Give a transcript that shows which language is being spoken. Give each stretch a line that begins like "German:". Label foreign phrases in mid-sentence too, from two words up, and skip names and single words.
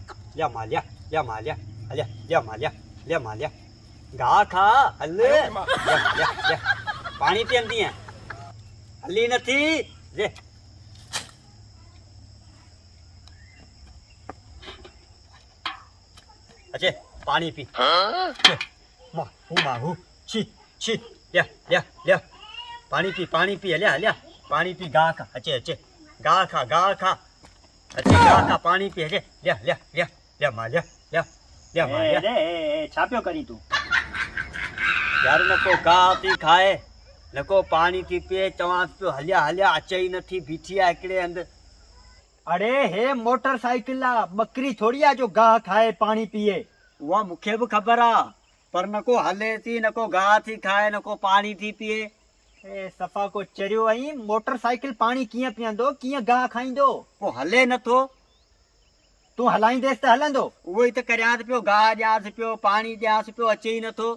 Sindhi: ल्या माल्या ल्या माल्या अल्या ल्या माल्या ल्या माल्या घा खा हल ल्या ल्या ल्या पानी पींदी है हली नथी जे अच्छे पानी पी माहू छी छी ल्या ल्या ल्या पानी पी हल्या हल्या पानी पी गा खा अच्छे अच्छे गा खा अच्छे गा खा पानी पी हले ल्या ल्या ल्या ल्या माल्या ल्या ल्या माल्या रे छाप्यो करी तू यार नको गा थी खाए नको पानी थी पिए चवां पियो हल्या हल्या अचे ई नथी बीठी आहे हिकिड़े हंधि अरे हे मोटरसाइकिल आ बकरी थोड़ी आ जो गाह खाए पानी पिए। उहा मूंखे बि ख़बर आहे पर नको हले थी नको गा थी खाए नको पानी थी पिए ए सफ़ा को चरियो आई मोटरसाइकिल पानी कीअं पीअंदो कीअं गाह खाईंदो पोइ हले नथो तू हलाईंदेसि त हलंदो उहो ई त करियांसि पियो गा ॾियांसि पियो पानी ॾियांसि पियो अचे ई नथो